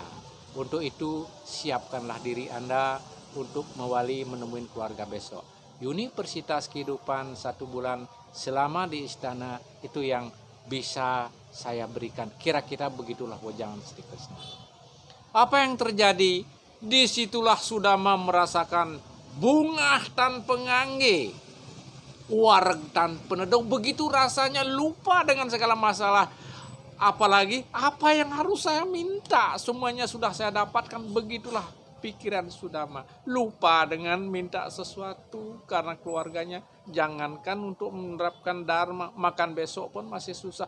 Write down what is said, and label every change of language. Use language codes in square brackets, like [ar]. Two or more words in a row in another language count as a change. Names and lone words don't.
[id] Untuk itu siapkanlah diri Anda untuk mewali menemui keluarga besok. Universitas kehidupan 1 bulan selama di istana, itu yang bisa saya berikan. Kira-kira begitulah wajangan Sri Krishna. Apa yang terjadi? Disitulah Sudama merasakan [ban] bungah tan pengangge, wareg tan penedok. [id] Begitu rasanya lupa dengan segala masalah. Apalagi apa yang harus saya minta, semuanya sudah saya dapatkan. Begitulah pikiran Sudama, lupa dengan minta sesuatu karena keluarganya. Jangankan untuk menerapkan dharma, makan besok pun masih susah.